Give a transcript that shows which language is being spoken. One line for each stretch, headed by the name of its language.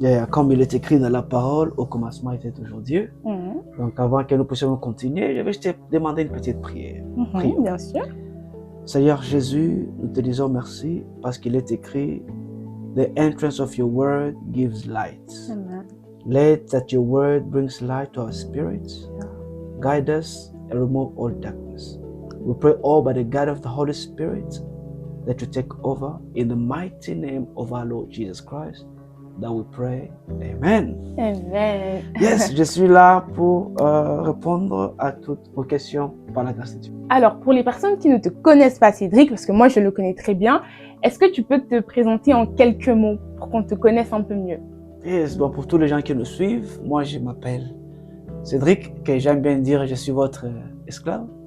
French: Comme il est écrit dans la parole, au commencement était toujours Dieu. Donc avant que nous puissions continuer, je vais te demander une petite prière. Bien sûr. Seigneur Jésus, nous te disons merci parce qu'il est écrit
English: The entrance of your word gives light. Amen. Let that your word brings light to our spirits, guide us and remove all darkness. We pray all by the God of the Holy Spirit that you take over in the mighty name of our Lord Jesus Christ. That we pray. Amen. Amen.
French: Yes, je suis là pour répondre à toutes vos questions par la grâce de Dieu. Alors, pour les personnes qui ne te connaissent pas, Cédric, parce que moi je le connais très bien, est-ce que tu peux te présenter en quelques mots pour qu'on te connaisse un peu mieux? Yes, bon, pour tous les gens qui nous suivent, moi je m'appelle Cédric, que j'aime bien dire je suis votre esclave.